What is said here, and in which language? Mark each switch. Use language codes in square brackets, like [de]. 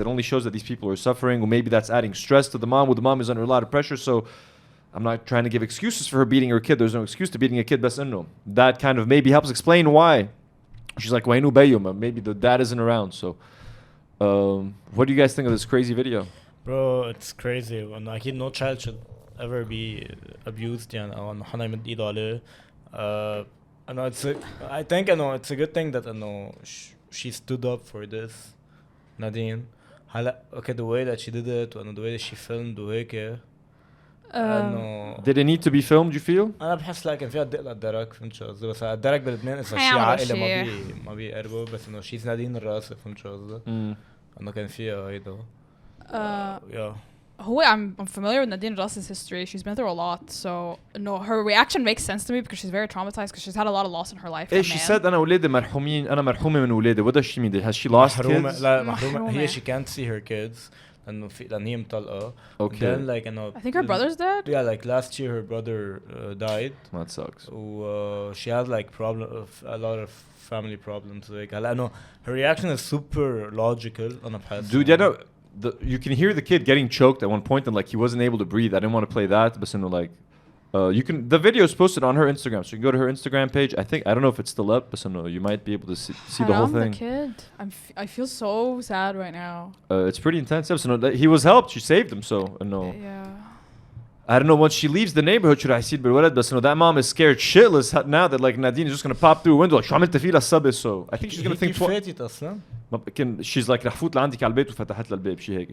[en] It only shows that these people are suffering, or maybe that's adding stress to the mom. Well, the mom is under a lot of pressure. So I'm not trying to give excuses for her beating her kid. There's no excuse to beating a kid. [ar] بس إنه [en] that kind of maybe helps explain why she's like [ar] وينو بيوم. [en] Maybe the dad isn't around. So what do you guys think of this crazy video? Bro, it's crazy. And [ar] أكيد [en] no child should ever be abused [ar] يعني أو إنه حدا يمد إيده عليه. [en] I know I think it's a good thing that she stood up for this, Nadine. [ar] هلا [en] okay the way that she did it and the way that she filmed [ar] وهيك انه [en] Did it need to be filmed, you feel? [ar] انا بحس كان فيها دق للدرك فهمت شو قصدي بس الدرك بلبنان اذا شيء حيعملوا عائله شي. ما بيقربوا بس انه شيء نادين الراسي فهمت شو قصدي انه كان فيها هيدا [en] I'm familiar with Nadine Rassi's history. She's been through a lot, so no, her reaction makes sense to me because she's very traumatized because she's had a lot of loss in her life. Hey, she said [ar] أنا ولادي مرحومين أنا مرحومة من ولادي. [en] What does she mean? Has she lost kids? [ar] لا محرومة هي [en] she can't see her kids [ar] لأن هي مطلقة. [en] Okay. Then like [ar] إنه [en] I think her brother's dead. Yeah, like last year her brother died. That sucks. She had like a lot of family problems. Like [ar] هلا إنه [en] her reaction is super logical. [ar] أنا بحس. [en] Dude, yeah, no. You can hear the kid getting choked at one point and like he wasn't able to breathe. I didn't want to play that, but like you can. The video is posted on her Instagram, so you can go to her Instagram page. I don't know if it's still up, but you might be able to see the whole thing. The kid. I feel so sad right now. It's pretty intense. So he was helped. She saved him. So Yeah. I don't know. Once she leaves the neighborhood, should I see it? But that mom is scared shitless now that like Nadine is just gonna pop through a window. Like, [ar] شو عملت فيه للصبي? [en] So I think she's gonna think. [ar] فاتت أصلاً. [en] She's like [ar] رح فوت لعندك على البيت وفتحت لها الباب شيء هيك.